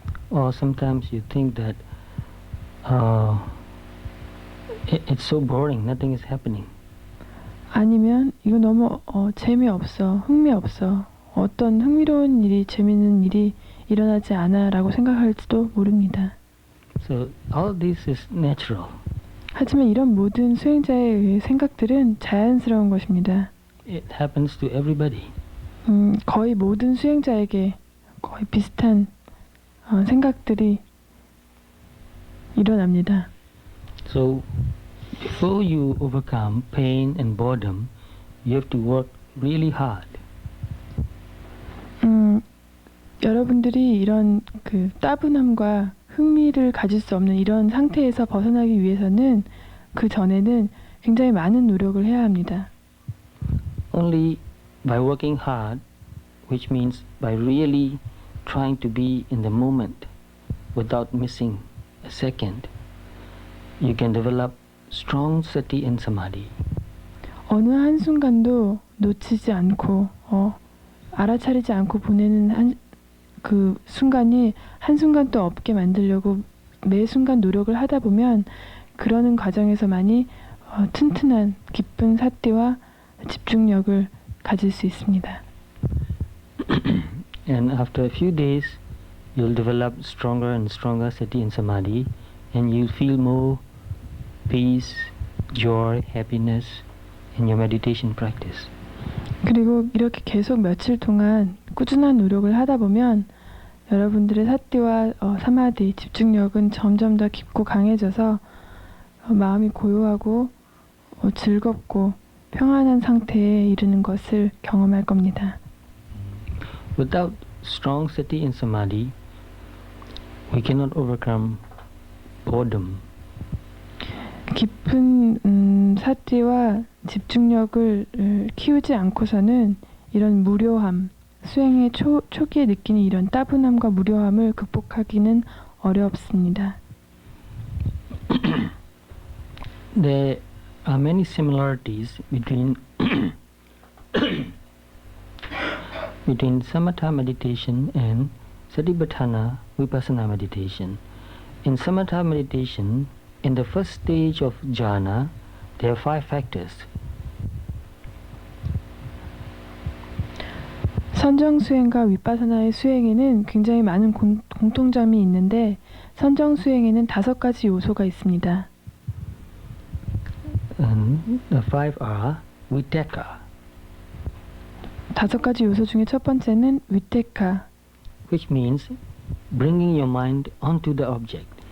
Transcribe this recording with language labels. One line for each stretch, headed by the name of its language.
English: Or sometimes you think that it's so boring, nothing is happening.
Korean: 아니면 이거 너무 재미없어, 흥미없어. 어떤 흥미로운 일이, 재미있는 일이 일어나지 않아라고 생각할지도 모릅니다.
English: So all this is natural.
Korean: 하지만 이런 모든 수행자의 생각들은 자연스러운 것입니다.
English: It happens to everybody.
Korean: 거의 모든 수행자에게 거의 비슷한 생각들이 일어납니다.
English: So before you overcome pain and boredom, you have to work really hard.
Korean: 여러분들이 이런 그 따분함과 흥미를 가질 수 없는 이런 상태에서 벗어나기 위해서는 그 전에는 굉장히 많은 노력을 해야 합니다.
English: Only by working hard, which means by really trying to be in the moment without missing a second, you can develop strong sati and samadhi.
Korean: 어느 한순간도 놓치지 않고 알아차리지 않고 보내는 그 순간이 한순간도 없게 만들려고 매 순간 노력을 하다 보면 그러는 과정에서만이 튼튼한 깊은 사티와 집중력을 가질 수 있습니다.
English: And after a few days, you'll develop stronger and stronger sati and samadhi, and you'll feel more peace, joy, happiness in your meditation practice.
Korean: 그리고 이렇게 계속 며칠 동안 꾸준한 노력을 하다 보면 여러분들의 사티와 사마디, 집중력은 점점 더 깊고 강해져서 마음이 고요하고 즐겁고 평안한 상태에 이르는 것을 경험할 겁니다.
English: Without strong sati and samadhi, we cannot overcome boredom.
Korean: 깊은 사티와 집중력을 키우지 않고서는 이런 무료함, 수행의 초기에 느끼는 이런 따분함과 무료함을 극복하기는 어렵습니다.
English: There are many similarities between between samatha meditation and satipatthana vipassana meditation. In samatha meditation, in the first stage of jhana, there are 5 factors.
Korean: 선정 수행과 위파사나의 수행에는 굉장히 많은 공통점이 있는데 선정 수행에는 5가지 요소가 있습니다.
English: And the 5 are viteka,
Korean: 5가지 요소 중에 첫 번째는 위테카.
English: which means bringing your mind onto the object.